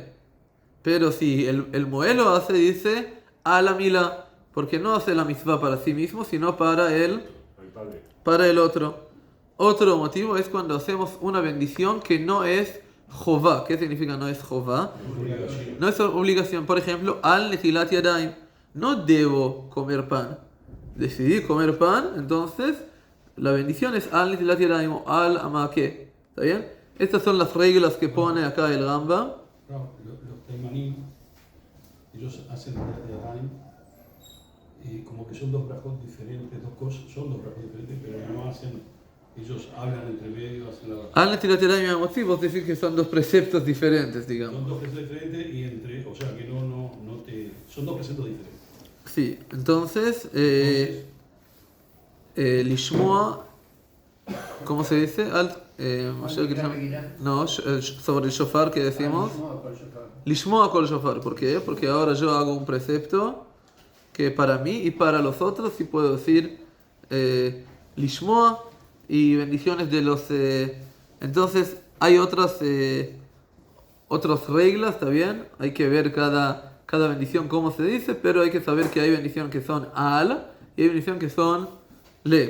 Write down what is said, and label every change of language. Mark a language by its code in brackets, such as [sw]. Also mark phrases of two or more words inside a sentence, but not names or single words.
[es] Pero si el mohel lo hace, dice a la mila, porque no hace la mitzvah para sí mismo, sino para el otro. Otro motivo es cuando hacemos una bendición que no es jová. ¿Qué significa no es jová? No es obligación. Por ejemplo, [he] על נטילת ידיים. [es] No debo comer pan. Decidí comer pan, entonces la bendición es [he] על נטילת ידיים [es] o al amake. ¿Está bien? Estas son las reglas que pone acá el Rambam. No, los taimanim, ellos hacen [he] נטילת ידיים. [es] Como que son dos brajot diferentes, dos cosas, son dos brajot diferentes, pero no hacen ellos hablan entre medio, hacen la [he] על נטילת ידיים [es] y Hamotzi, vos decís que son dos preceptos diferentes, digamos. Son dos preceptos diferentes y entre, o sea que son dos preceptos diferentes. Sí, entonces, Lishmoa, ¿cómo se dice? No, sobre el shofar que decimos. [he] לשמוע קול שופר, [es] ¿por qué? Porque ahora yo hago un precepto que para mí y para los otros sí puedo decir Lishmoa y bendiciones de los... entonces hay otras reglas, ¿está bien? Hay que ver cada bendición cómo se dice, pero hay que saber que hay bendiciones que son al y hay bendiciones que son le.